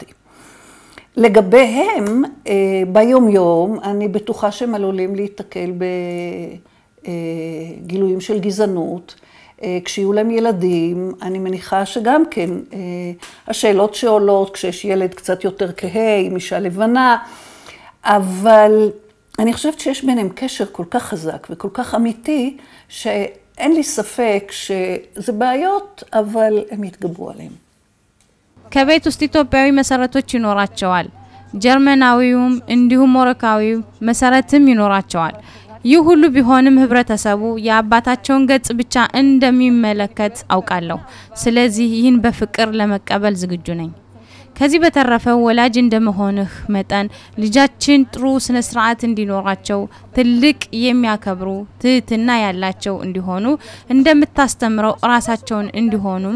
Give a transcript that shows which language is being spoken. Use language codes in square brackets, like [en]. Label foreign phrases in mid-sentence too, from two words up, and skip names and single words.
[he] לגביהם, ביום יום, אני בטוחה שהם עלולים להתקל בגילויים של גזענות, כשיהיו להם ילדים, אני מניחה שגם כן, השאלות שעולות, כשיש ילד קצת יותר כהה, עם אישה לבנה, אבל אני חושבת שיש ביניהם קשר כל כך חזק וכל כך אמיתי, שאין לי ספק שזה בעיות, אבל הם יתגברו עליהם. [am] ከቤት ውስጥ ኢትዮጵያዊ መሰረቶች ይኖራቸዋል ጀርመናዊውም እንዲሁም ሞሮካዊው መሰረትም ይኖራቸዋል ይህ ሁሉ ቢሆንም ህብረተሰቡ ያባታቸውን ገጽ ብቻ እንደሚመለከት አውቃለሁ ስለዚህ ይህን በፍቅር ለመቀበል ዝግጁ ነኝ ከዚህ በተረፈ ወላጅ እንደመሆንህ መጠን ልጃችን ጥሩ ስነ ስርዓት እንዲኖራቸው ትልቅ የሚያከብሩ ትህትና ያላቸው እንዲሆኑ እንደምታስተምረው ራሳቸውን እንዲሆኑም